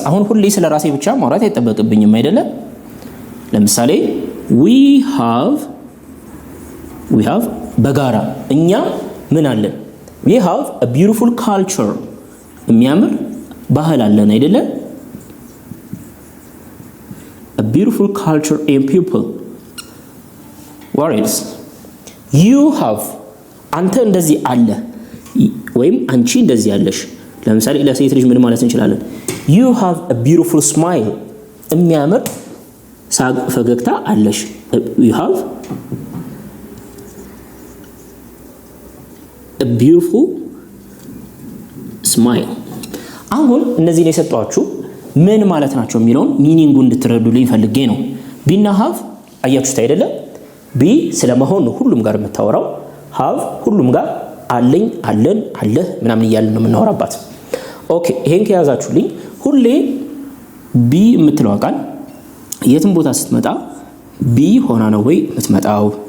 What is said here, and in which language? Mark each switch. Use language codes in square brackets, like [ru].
[am] አሁን ሁሌ ስለ ራሴ ብቻ ማውራት አይጠበቅብኝም አይደለ? ለምሳሌ we have በጋራ እኛ ምን አለን? [en] we have a beautiful culture [am] የሚያምር ባህል አለን አይደለ? [en] a beautiful culture and people. what else? [am] you have አንተ እንደዚህ አለ ወይም አንቺ እንደዚህ ያለሽ። ለምሳሌ ለሴት ልጅ ምን ማለት እንችላለን? [en] you have a beautiful smile [am] የሚያምር ሳቅ ፈገግታ አለሽ። [en] you have a beautiful smile. [am] አሁን እነዚህን የሰጧችሁ ምን ማለት ናቸው የሚለውን ሚኒንጉ እንድትረዱልኝ ፈልጌ ነው። ቢና ሃቭ አያችሁት አይደለም? ቢ ስለመሆን ነው ሁሉም ጋር የምታወራው። ሃቭ ሁሉም ጋር አለኝ፣ አለን፣ አለህ ምናምን እያልን ነው የምናወራባት። ኦኬ ይሄን ከያዛችሁልኝ ሁሌ ቢ የምትለው ቃል የትም ቦታ ስትመጣ ቢ ሆና ነው ወይ የምትመጣው?